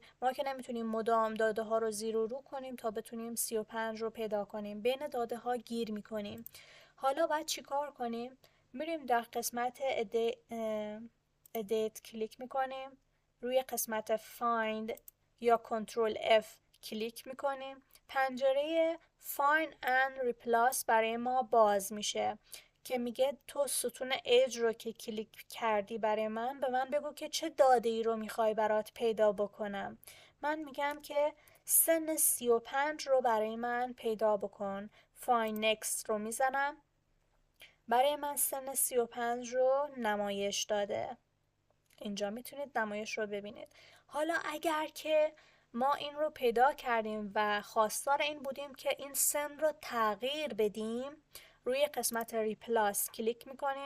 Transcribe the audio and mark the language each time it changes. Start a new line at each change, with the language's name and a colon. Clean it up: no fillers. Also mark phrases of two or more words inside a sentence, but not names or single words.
Persian: ما که نمیتونیم مدام داده ها رو زیر و رو کنیم تا بتونیم 35 رو پیدا کنیم، بین داده ها گیر میکنیم. حالا باید چی کار کنیم؟ میریم در قسمت edit کلیک میکنیم، روی قسمت find یا کنترل F کلیک میکنیم، پنجره
English: find and replace
Persian: برای ما باز میشه که میگه تو ستون ایج رو که کلیک کردی برای من، به من بگو که چه داده ای رو میخوای برات پیدا بکنم. من میگم که سن 35 رو برای من پیدا بکن.
English: find next
Persian: رو میزنم، برای من سن 35 رو نمایش داده. اینجا میتونید نمایش رو ببینید. حالا اگر که ما این رو پیدا کردیم و خواستار این بودیم که این سن رو تغییر بدیم، روی قسمت ریپلاس کلیک میکنیم.